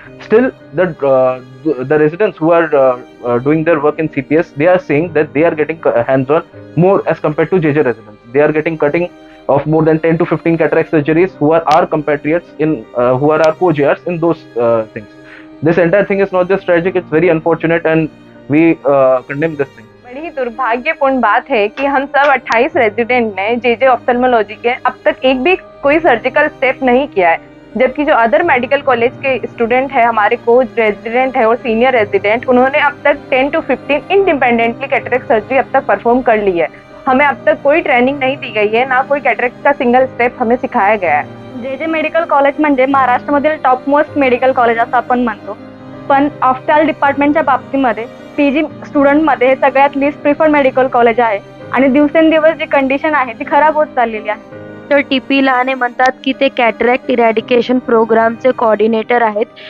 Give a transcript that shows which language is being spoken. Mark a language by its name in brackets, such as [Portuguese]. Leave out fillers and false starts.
[English] Still, the residents who are doing their work in CPS, they are saying that they are getting hands-on more as compared to JJ residents. They are getting cutting of more than 10 to 15 cataract surgeries who are our compatriots who are our co-JRs in those things. This entire thing is not just tragic, it's very unfortunate, and we condemn this thing. [Hindi] बड़ी ही दुर्भाग्यपूर्ण बात है कि हम सब 28 resident ने JJ ophthalmology के अब तक एक भी कोई सर्जिकल स्टेप नहीं किया है, जबकि जो अदर मेडिकल कॉलेज के स्टूडेंट है, हमारे कोच रेजिडेंट है और सीनियर रेजिडेंट, उन्होंने अब तक 10 to 15 इंडिपेंडेंटली कैटरेक्ट सर्जरी अब तक परफॉर्म कर ली है. हमें अब तक कोई ट्रेनिंग नहीं दी गई है, ना कोई कैटरेक्ट का सिंगल स्टेप हमें सिखाया गया है. [Marathi] JJ मेडिकल कॉलेज म्हणजे महाराष्ट्रामधील टॉप मोस्ट मेडिकल कॉलेज असं आपण म्हणतो. पण ऑफ्थॅल डिपार्टमेंटच्या बाबतीमध्ये PG स्टुडंटमध्ये हे सगळ्यात लिस्ट प्रिफर्ड मेडिकल कॉलेज आहे, आणि दिवसेंदिवस जी कंडिशन आहे ती खराब होत चाललेली आहे. डॉक्टर TP लहाने म्हणतात की ते कॅटरॅक्ट इरॅडिकेशन प्रोग्रामचे कोऑर्डिनेटर आहेत.